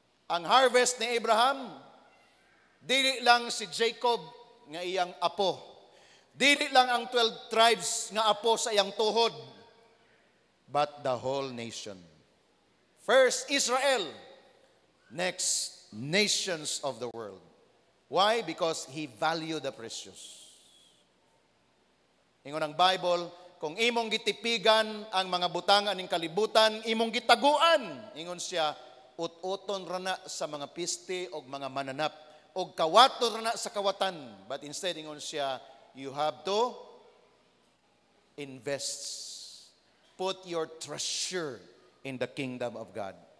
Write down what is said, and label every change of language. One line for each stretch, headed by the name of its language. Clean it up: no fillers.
Cebuano: Ang harvest ni Abraham, dili lang si Jacob nga iyang apo. Dili lang ang 12 tribes nga apo sa iyang tuhod,
English: but the whole nation. First, Israel. Next, nations of the world. Why? Because He valued the precious.
Cebuano: Ingon ang Bible, kung imong gitipigan ang mga butang aning kalibutan, imong gitaguan. Ingon siya, ut-uton rana sa mga piste o mga mananap, o kawato rana sa kawatan.
English: But instead,
Cebuano: ingon siya,
English: you have to invest. Put your treasure in the kingdom of God.